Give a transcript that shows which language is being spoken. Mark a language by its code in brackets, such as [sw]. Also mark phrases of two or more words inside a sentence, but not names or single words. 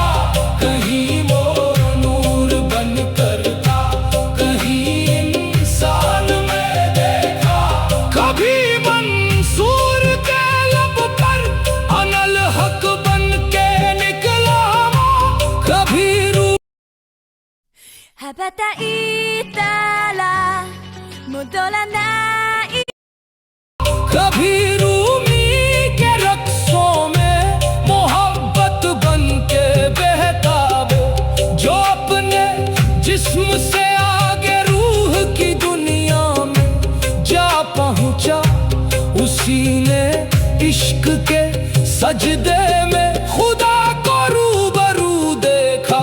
[ur] کہیں وہ نور بن کر تھا، کہیں انسان میں دیکھا. کبھی منصور کے لب پر [ar] أنا الحق [ur] بن کے نکلا وہ، کبھی رو [ja] 羽ばたいたら戻らない [ur] کبھی رومی کے رقصوں میں محبت بن کے بہتا وہ. جو اپنے جسم سے آگے روح کی دنیا میں جا پہنچا، اسی نے عشق کے سجدے میں خدا کو روبرو دیکھا.